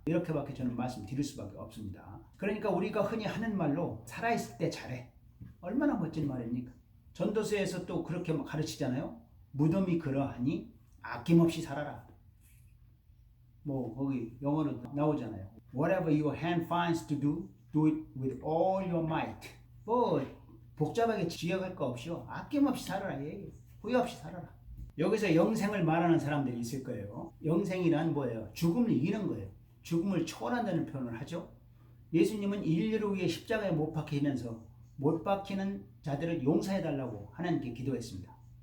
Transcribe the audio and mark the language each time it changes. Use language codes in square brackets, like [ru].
[ko] 이렇게밖에 저는 말씀드릴 수밖에 없습니다. 그러니까 우리가 흔히 하는 말로 살아있을 때 잘해. 얼마나 멋진 말입니까? 전도서에서 또 그렇게 가르치잖아요. 무덤이 그러하니 아낌없이 살아라. 뭐 거기 영어로 나오잖아요. [en] Whatever your hand finds to do, do it with all your might. [ko] 뭐 복잡하게 지어갈 거 없이요. 아낌없이 살아라. 후회 없이 살아라. 여기서 영생을 말하는 사람들이 있을 거예요. 영생이란 뭐예요? 죽음을 이기는 거예요. 죽음을 초월한다는 표현을 하죠. 예수님은 인류를 위해 십자가에 못 박히면서 못 박히는 자들을 용서해달라고 하나님께 기도했습니다.